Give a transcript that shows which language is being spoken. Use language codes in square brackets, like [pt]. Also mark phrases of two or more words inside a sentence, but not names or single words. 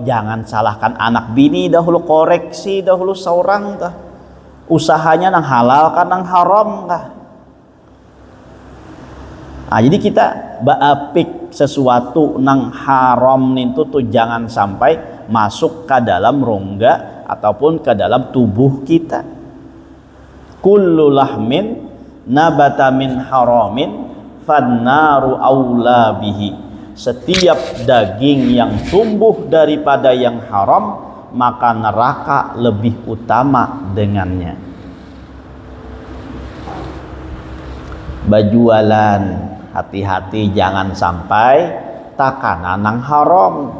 [bjn] Jangan salahkan anak bini dahulu, koreksi dahulu seorang dah. Usahanya nang halal kan nang haram kah? Nah, jadi kita baapik sesuatu nang haram itu tuh jangan sampai masuk ke dalam rongga ataupun ke dalam tubuh kita. [ar] كل لحم نبت من حرام فالنار أولى به. [id] Setiap daging yang tumbuh daripada yang haram, maka neraka lebih utama dengannya. [bjn] Bajualan, hati-hati jangan sampai takanan nang haram.